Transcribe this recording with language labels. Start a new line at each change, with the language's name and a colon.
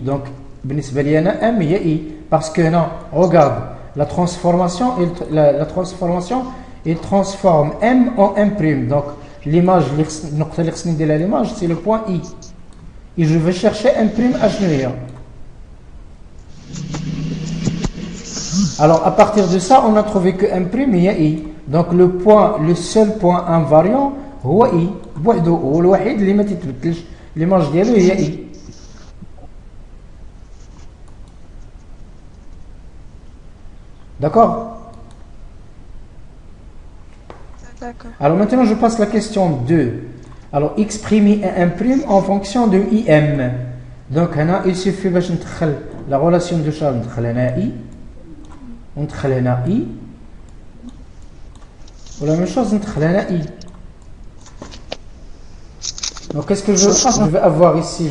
French: donc
Arabic: بالنسبه لي انا
French: m هي i parce que هنا regarde la transformation il transforme m en m'. donc l'image
Arabic: النقطه اللي خصني ندير لها
French: l'image c'est le point i et je vais chercher m'
Arabic: اشنو هي.
French: Alors à partir de ça, on a trouvé que M' il y a I. Donc le seul point invariant هو I.
Arabic: بوحده هو الوحيد اللي ما تتبدلش
French: l'image
Arabic: ديالو هي I.
French: D'accord? D'accord. Alors maintenant je passe la question 2. Alors exprimer M' en fonction de IM. Donc هنا il suffit
Arabic: باش ندخل
French: la relation de Charles
Arabic: ندخل هنا I. وندخل هنا I ولا
French: même chose
Arabic: ندخل هنا I.
French: Donc qu'est-ce que je vais avoir ici?